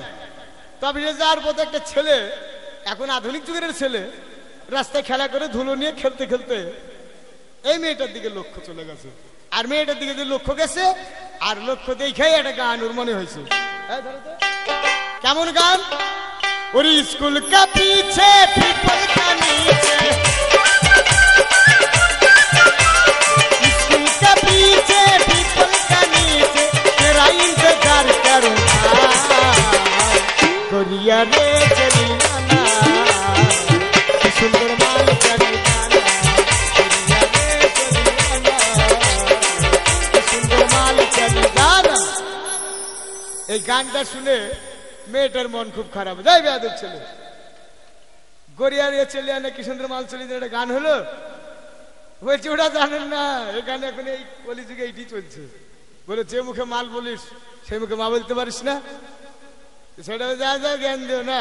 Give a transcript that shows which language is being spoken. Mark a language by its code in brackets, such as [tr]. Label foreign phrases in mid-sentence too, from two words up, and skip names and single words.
[bn] তো অফিসে যাওয়ার পথে একটা ছেলে, এখন আধুনিক যুগের ছেলে, রাস্তায় খেলা করে ধুলো নিয়ে খেলতে খেলতে এই মেয়েটার দিকে লক্ষ্য চলে গেছে। আর মেয়েটার দিকে যে লক্ষ্য গেছে, আর লক্ষ্য দেখেই একটা গান ওর মনে হয়েছে। কেমন গান? [hi] और स्कूल का पीछे पीपल का नीचे, स्कूल का पीछे पीपल का नीचे तेरा इंतजार करूंगा, गोरिया रे चली आना, सुंदर माल चली आना, गोरिया रे चली आना, सुंदर माल चली आना। [bn] এই গানটা শুনে মেয়েটার মন খুব খারাপ। যাই বেয়াদব ছেলে, গড়িয়ার ছেলে আনে কি সুন্দর মাল চলি, একটা গান হলো। বলছি ওটা জানেন না, এই গান এখন এই কলিযুগে এইটি চলছে। বলে যে মুখে মাল বলিস সেই মুখে মা বলতে পারিস না, সেটা যা যা জ্ঞান দিও না।